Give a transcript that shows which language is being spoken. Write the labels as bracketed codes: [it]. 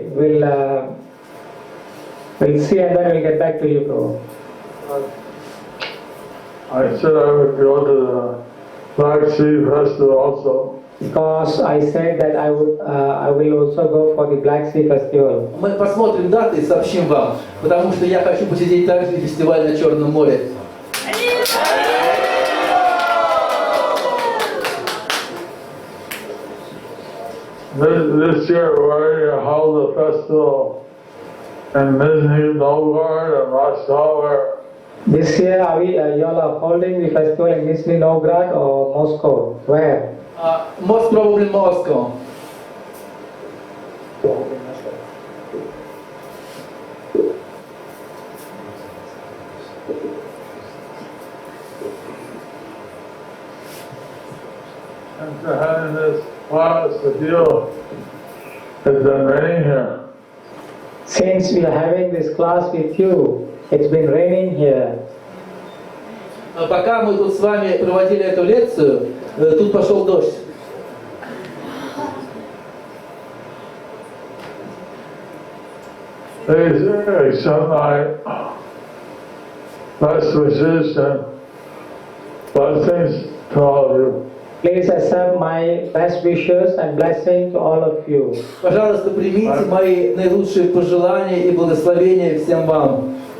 [en] We'll see and then we'll get back to you, Prabhu. I said I would go to the Black Sea Festival also. Because I said that I will also go for the Black Sea Festival. [ru] Мы посмотрим даты и сообщим вам, потому что я хочу посетить также и фестиваль на Черном море. [en] This year we're going to hold the festival in Nizhny Novgorod and Moscow. This year, you all are holding the festival in Nizhny Novgorod or Moscow? Where? Most probably Moscow. And to having this class with you, it's been raining here. Since we are having this class with you, it's been raining here. [ru] Пока мы тут с вами проводили эту лекцию, тут пошел дождь. [en] Please accept my best wishes and blessings to all of you. Please accept my best wishes and blessing to all of you. [ru] Пожалуйста, примите мои наилучшие пожелания и благословения всем вам.